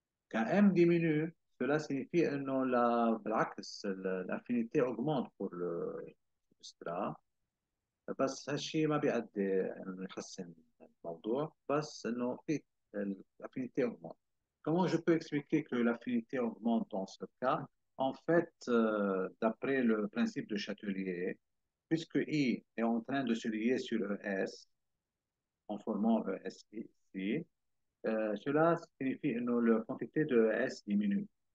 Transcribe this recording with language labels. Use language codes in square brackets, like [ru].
[fr] Quand M diminue, cela signifie que l'affinité augmente pour le substrat. [ar] بس هالشيء ما بيؤدي انه يحسن الموضوع بس انه في [fr] l'affinité augmente. Comment je peux expliquer que l'affinité augmente dans ce cas? En fait, d'après le principe de Châtelier, puisque I est en train de se lier sur ES en formant ES ici, cela signifie que la quantité de S diminue.